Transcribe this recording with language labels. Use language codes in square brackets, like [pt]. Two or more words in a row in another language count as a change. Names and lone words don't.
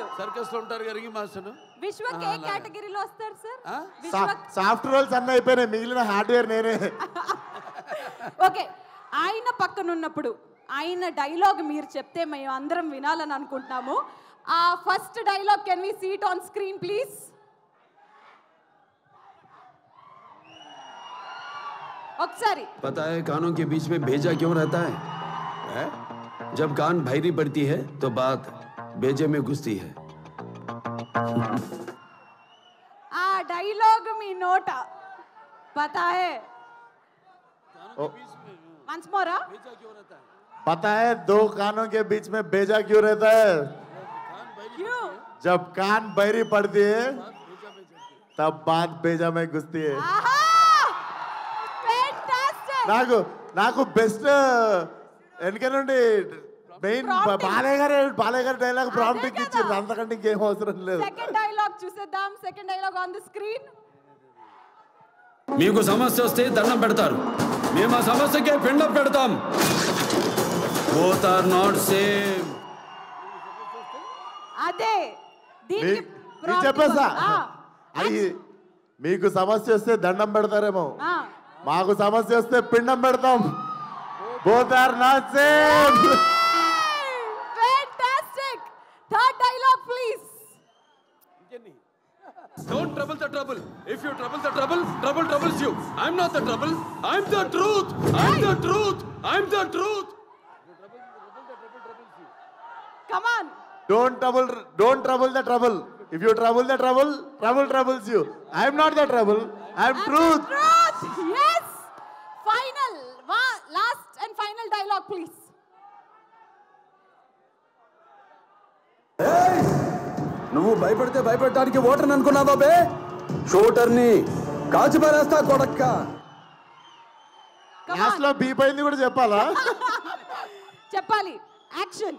[te] సర్కస్ లో ఉంటారు గారికి మాస్టర్. విశ్వక్ ఏ కేటగిరీలో వస్తారు సార్? [en] soft roles [te] అన్నీ అయిపోయినాయి, మిగిలిన హార్డ్వేర్ నేనే. ఓకే, ఆయన పక్కన ఉన్నప్పుడు ఆయన డైలాగ్ మీరు చెప్తే మేము అందరం వినాలని అనుకుంటున్నాము. [en] ఆ first dialogue can we see it on screen please? [te] ఒకసారి. [hi] पता है कानों के बीच में भेजा क्यों रहता है? जब कान भैरी पड़ती है तो बात भेजे में घुसती है. [te] ఆ డైలాగ్ మీ నోట [hi] पता है? [en] once more. [hi] पता है दो कानों के बीच में भेजा क्यों रहता है? क्यों? जब कान बहरी पड़ती है तब बात भेजा में घुसती है. [te] నాకు బెస్ట్ వెనక నుండి మెయిన్ బాలయ్య గారి డైలాగ్ ప్రాంప్ట్ ఇచ్చారు, అంతకంటే ఇంకేం అవసరం లేదు. [en] second dialogue చూసేద్దాం. second dialogue on the screen. [te] మీకు సమస్య వస్తే దండం పెడతారు, మేము ఆ సమస్యకే పిండం పెడతాం. [en] both are not same. [te] అదే చెప్పేసా, అది మీకు సమస్య వస్తే దండం పెడతారేమో, మాకు సమస్య వస్తే పిండం పెడతాం. [en] both are not same. fantastic. third dialogue please. Don't trouble the trouble. If you trouble the trouble, trouble troubles you. I'm not the trouble. I'm the truth. I'm the truth. I'm the truth. Come on. Don't trouble the trouble. If you trouble the trouble, trouble troubles you. I'm not the trouble. I'm truth. Yes. Final. Last and final dialogue please. Hey! [te] నువ్వు భయపడితే భయపడటానికి ఓటర్ని అనుకున్నావా బే? షూటర్ని కాల్చి పారేస్తా కొడక్క. క్లాస్ లో బీప్ అయింది కూడా చెప్పాలా? చెప్పాలి. యాక్షన్.